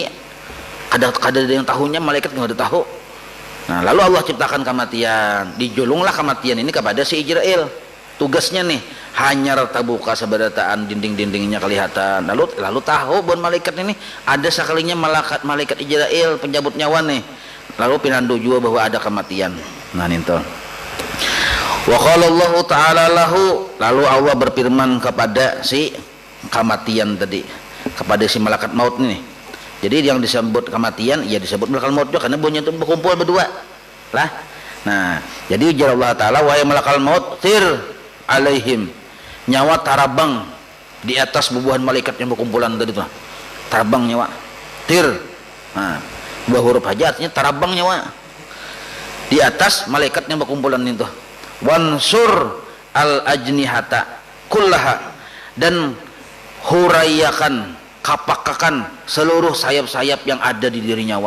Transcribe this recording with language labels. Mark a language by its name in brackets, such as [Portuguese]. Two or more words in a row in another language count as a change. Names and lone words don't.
[Banjar] Ada yang tahunya, malaikat nggak ada tahu. Nah, lalu Allah ciptakan kematian, dijulunglah kematian ini kepada si Ijrail. Tugasnya nih hanya terbuka seberataan dinding-dindingnya kelihatan. Lalu tahu bon malaikat ini ada sekalinya malaikat Ijrail penjabut nyawa nih. Lalu pinandu juga bahwa ada kematian. Nah, itu. [Arabic] وقال الله تعالى له, [Banjar] lalu Allah berfirman kepada si kematian tadi, kepada si malaikat maut ini. Jadi yang disebut kematian ya disebut malaikat maut juga, karena bunyi itu berkumpul berdua lah. Nah, jadi ujar Allah Ta'ala, wahai malaikat maut, [Arabic] طر عليهم, [Banjar] nyawa tarabang di atas bubuhan malaikat yang berkumpulan tadi tuh. Tarabang nyawa, tir. Nah, dua huruf aja artinya tarabang nyawa di atas malaikat yang berkumpulan itu. [Arabic] وانشر الأجنحة كلها, [Banjar] dan huraiyakan, kapakakan seluruh sayap-sayap yang ada di diri nyawa.